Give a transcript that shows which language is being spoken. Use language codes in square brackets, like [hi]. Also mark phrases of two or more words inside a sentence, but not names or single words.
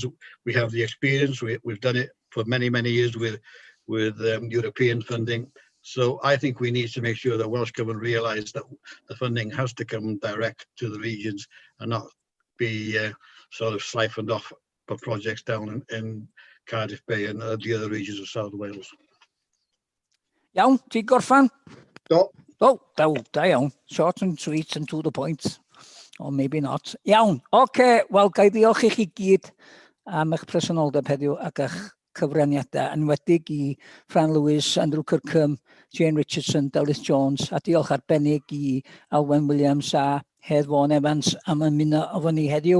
[en] We have the experience, we've done it for many, many years with European funding. So I think we need to make sure that Welsh Government realise that the funding has to come direct to the regions and not be sort of siphoned off for projects down in Cardiff Bay and the other regions of South Wales. [cy] Iawn, ti'n gorffan? Do. Oh, da iawn. [en] Short and sweet and to the point. Or maybe not. [cy] Iawn, oce, wel, ga I ddiolch i chi gyd am eich presenoldeb heddiw ac eich cyfraniadau, enwedig i Fran Lewis, Andrew Kirkham, Jane Richardson, Delith Jones, a diolch arbennig i Alwen Williams a Hedd Vaughan Evans am ymuno efo ni heddiw.